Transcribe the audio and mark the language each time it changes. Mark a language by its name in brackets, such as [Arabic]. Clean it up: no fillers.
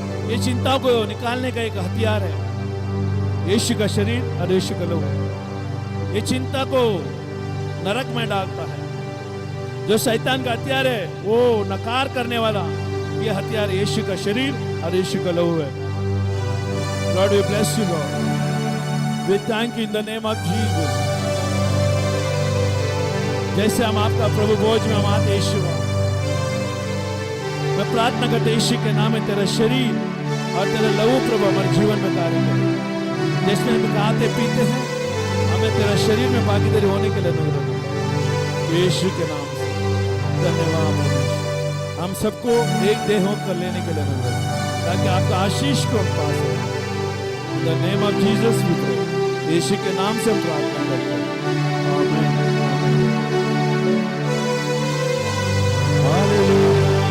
[Hindi] ये चिंता को निकालने का एक हथियार है, यीशु का शरीर और यीशु का लहू। ये चिंता को नरक में डालता है। जो शैतान का हथियार है वो नकार करने वाला, ये हथियार यीशु का शरीर और यीशु का लहू है। [English] Lord, we bless you, Lord. We thank you in the name of Jesus. [Hindi] जैसे हम आपका प्रभु भोज में हम आते यीशु, मैं प्रार्थना करते यीशु के नाम में तेरा शरीर और तेरा लहू प्रभु हमारे जीवन में कार्य करे। जैसे हम खाते पीते हैं, हमें तेरा शरीर में भागीदारी होने के लिए अनुग्रह करो यीशु के नाम से। धन्यवाद। हम सबको एक देह होकर लेने के लिए अनुग्रह करो, ताकि आपका आशीष को हम पा सकें। [English] In the name of Jesus we pray. [Hindi] यीशु के नाम से हम प्रार्थना करते हैं। आमीन। हालेलुया।